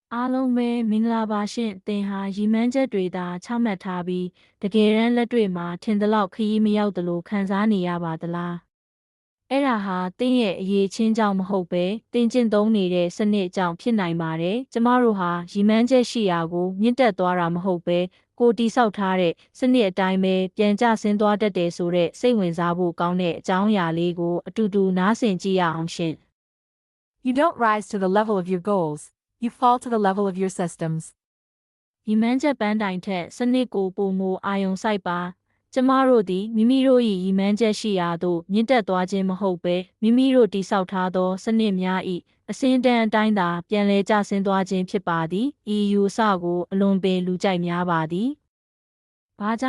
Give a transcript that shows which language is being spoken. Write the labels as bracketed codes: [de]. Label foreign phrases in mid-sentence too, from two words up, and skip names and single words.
[my] အားလုံးပဲမင်္ဂလာပါရှင်သင်ဟာရည်မှန်းချက်တွေသာချမှတ်ထားပြီးတကယ်တမ်းလက်တွေ့မှာထင်သလောက်ခရီးမရောက်သလိုခံစားနေရပါသလားအဲ့ဒါဟာသင်ရဲ့အရေးချင်းကြောင့်မဟုတ်ပဲသင်ကျင့်သုံးနေတဲ့စနစ်ကြောင့်ဖြစ်နိုင်ပါတယ်ကျမတို့ဟာရည်မှန်းချက်ရှိရာကိုမြင့်တက်သွားတာမဟုတ်ပဲကိုတိဆောက်ထားတဲ့စနစ်အတိုင်းပဲပြန်ကျဆင်းသွားတတ်တယ်ဆိုတဲ့စိတ်ဝင်စားဖို့ကောင်းတဲ့အကြောင်းအရာလေးကိုအတူတူနားဆင်ကြည့်ရအောင်ရှင် [en] You don't rise to the level of your goals, you fall to the level of your systems. [my] ရည်မှန်းချက်ပန်းတိုင်ထက်စနစ်ကိုပိုမိုအာရုံစိုက်ပါကျမတို့သည်မိမိတို့၏ရည်မှန်းချက်ရှိရာသို့မြင့်တက်သွားခြင်းမဟုတ်ဘဲမိမိတို့တည်ဆောက်ထားသောစနစ်များ၏အစဉ်တန်းအတိုင်းသာပြန်လည်ကျဆင်းသွားခြင်းဖြစ်ပါသည်ဤယူဆကိုအလွန်ပင်လူကြိုက်များပါသည်ဘာကြော